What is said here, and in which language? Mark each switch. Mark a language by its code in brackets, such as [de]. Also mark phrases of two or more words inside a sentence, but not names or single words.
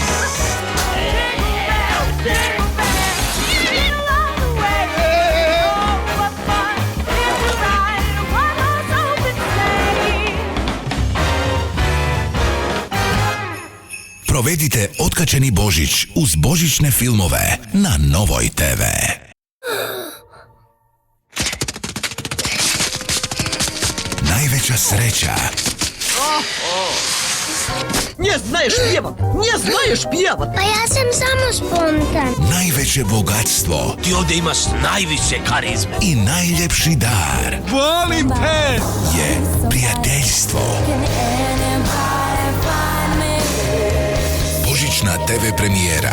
[hr] Provedite otkačeni Božić uz božićne filmove na Novoj TV. Najveća sreća. [ru] Не знаешь певать! Не знаешь певать! [hr] Pa ja sam samo spontan. Najveće bogatstvo. Ti ovdje imaš najviše karizme. I najljepši dar. Volim te! Je prijateljstvo. Božićna TV premijera.